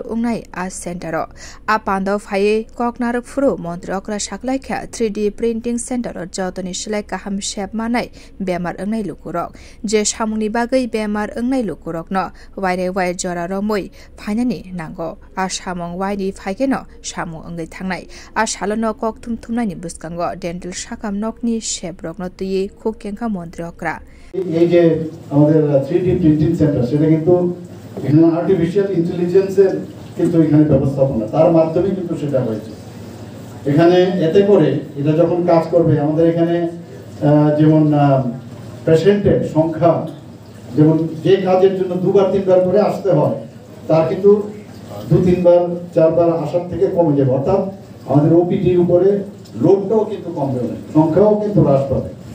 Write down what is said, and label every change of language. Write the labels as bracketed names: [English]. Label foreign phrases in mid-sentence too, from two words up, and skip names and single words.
[Bodo] उंनाय आ सेंटर आ पान्दाव फाये ककनारक फुरो मंत्र अक्रा साकलायखा [English] 3D printing center [Bodo] जतनि सिलाय काहाम सेब मानाय बेमार अंगनाय लुकुरक जे सामुनि बागै बेमार अंगनाय लुकुरक न वाइरे वाइ जरा रमै फाइनानि नांगो आ सामं वाइनि फाइकेन सामु अंगै थांनाय आ सालन कक थुमथुमनायनि बुस्कांगो डेंटल शाखाम नकनि सेब्रक न तुये खुकेंखा मंत्र [Bangla] এই যে আমাদের [English] 3D printing center [Bangla] সেটা কিন্তু এখানে [English] artificial intelligence [Bangla] কিন্তু এখানে ব্যবস্থাপনা তার মাধ্যমে কিন্তু সেটা হয়েছে এখানে এতে করে এটা যখন কাজ করবে আমাদের এখানে যেমন পেশেন্টের সংখ্যা যেমন যে কাজের জন্য দুবার তিনবার করে আসতে হয় তার কিন্তু 2-3 বার 4 বার আসার থেকে কমে যাবে অর্থাৎ আমাদের ওপিডির উপরে লোডটাও কিন্তু কমবে সংখ্যাও কিন্তু হ্রাস পাবে